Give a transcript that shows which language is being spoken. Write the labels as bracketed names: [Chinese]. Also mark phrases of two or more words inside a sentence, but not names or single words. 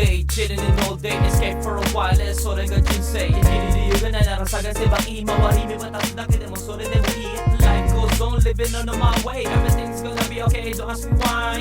[English] chilling in all day, escape for a while, [Japanese] それが人生生きる理由がないなら探せば今は日々は経つだけでもそれでもいい [English] Life goes on, living on my way, everything's gonna be okay, don't ask me why.